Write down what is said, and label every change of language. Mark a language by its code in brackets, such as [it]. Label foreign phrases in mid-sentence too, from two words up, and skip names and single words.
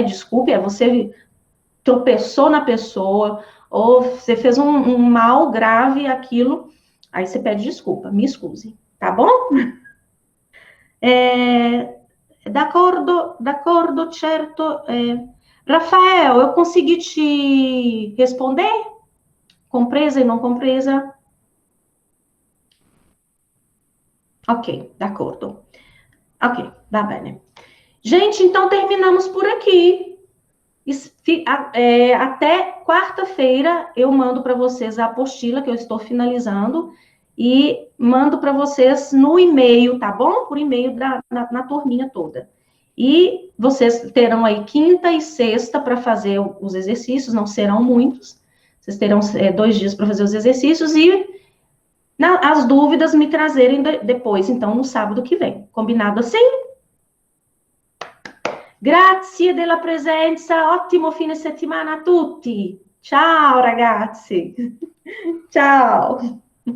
[pt] Desculpe, é você tropeçou na pessoa, ou você fez um mal grave aquilo, aí você pede desculpa, me excuse, tá bom? [it] D'accordo, certo. [pt] Rafael, eu consegui te responder? Compresa e não compresa? Ok, d'accordo. [it] Ok, va bene. [pt] Gente, então terminamos por aqui. Até quarta-feira eu mando para vocês a apostila que eu estou finalizando e mando para vocês no e-mail, tá bom? Por e-mail na turminha toda. E vocês terão aí quinta e sexta para fazer os exercícios, não serão muitos. Vocês terão 2 dias para fazer os exercícios e as dúvidas me trazerem depois, então, no sábado que vem. Combinado assim? [it] Grazie della presenza, ottimo fine settimana a tutti. Ciao ragazzi. Ciao.